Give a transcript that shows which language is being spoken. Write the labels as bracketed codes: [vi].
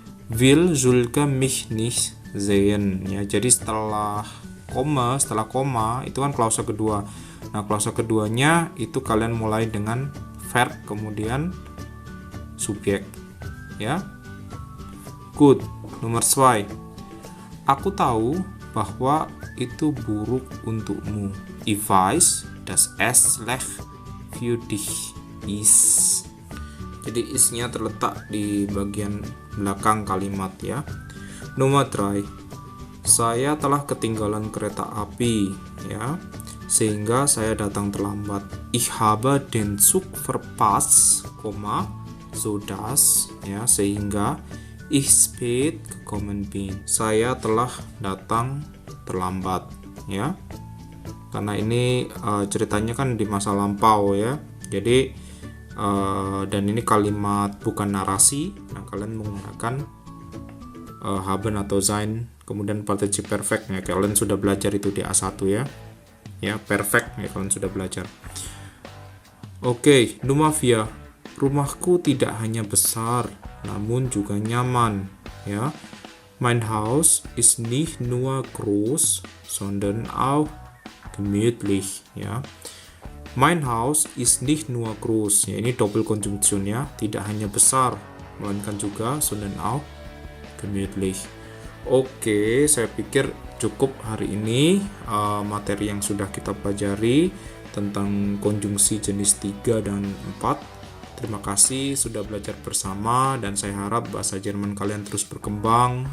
[de] Will Zulke mich nicht sehen, ya. [id] Jadi setelah koma itu kan klausa kedua. Nah, klausa keduanya itu kalian mulai dengan verb kemudian subjek, ya. Good. Nomor 2. Aku tahu bahwa itu buruk untukmu. [de] Ich weiß, dass es schlecht für dich ist. [id] Jadi isnya terletak di bagian belakang kalimat ya. Nomor 3. Saya telah ketinggalan kereta api ya, sehingga saya datang terlambat. [de] Ich habe den Zug verpasst, so dass ya, [id] sehingga [de] ich spät gekommen bin. [id] Saya telah datang terlambat ya. Karena ini ceritanya kan di masa lampau ya. Jadi dan ini kalimat bukan narasi. Nah, kalian menggunakan haben atau sein kemudian partizip perfect ya. Kalian sudah belajar itu di A1 ya. Ya, perfect ya, kalian sudah belajar. [de] Oke, Nummer 4. [id] Rumahku tidak hanya besar, namun juga nyaman ya. [de] Mein Haus ist nicht nur groß, sondern auch gemütlich ya. Mein Haus ist nicht nur groß, [id] ya, ini double conjunction ya, tidak hanya besar melainkan juga [de] sondern auch gemütlich. [id] Oke, saya pikir cukup hari ini materi yang sudah kita pelajari tentang konjungsi jenis 3 dan 4. Terima kasih sudah belajar bersama dan saya harap bahasa Jerman kalian terus berkembang.